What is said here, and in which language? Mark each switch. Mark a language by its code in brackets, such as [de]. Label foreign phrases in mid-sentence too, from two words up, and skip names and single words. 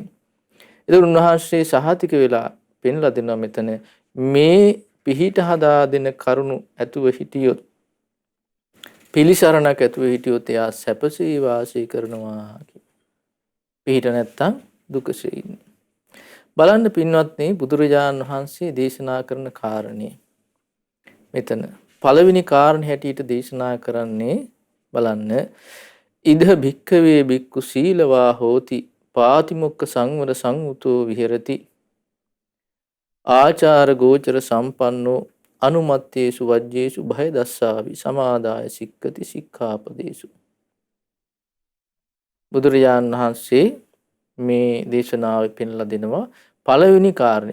[si] ඒක උන්වහන්සේ සහතික වෙලා පෙන්ලා දෙනවා මෙතන මේ පිහිට හදා දෙන කරුණු ඇතුව හිටියොත්, පිළිසරණක් ඇතුව හිටියොත් එයා සැපසේ වාසය කරනවා. පිහිට නැත්තම් දුකසේ ඉන්නේ. බලන්න පින්වත්නි, බුදුරජාණන් වහන්සේ දේශනා කරන කාරණේ මෙතන පළවෙනි කාරණේ හැටියට දේශනා කරන්නේ බලන්න [pi] ඉද භික්ඛවේ භික්ඛු සීලවා හෝති පාතිමොක්ඛ සංවර සංවුතෝ විහෙරති ආචාර ගෝචර සම්පන්නෝ අනුමත්තේසු වජ්ජේසු භය දස්සාවි සමාදාය සික්ඛති සික්ඛාපදේසු. [si] බුදුරජාණන් වහන්සේ මේ දේශනාවේ පෙන්ලා දෙනවා පළවෙනි කාරණේ.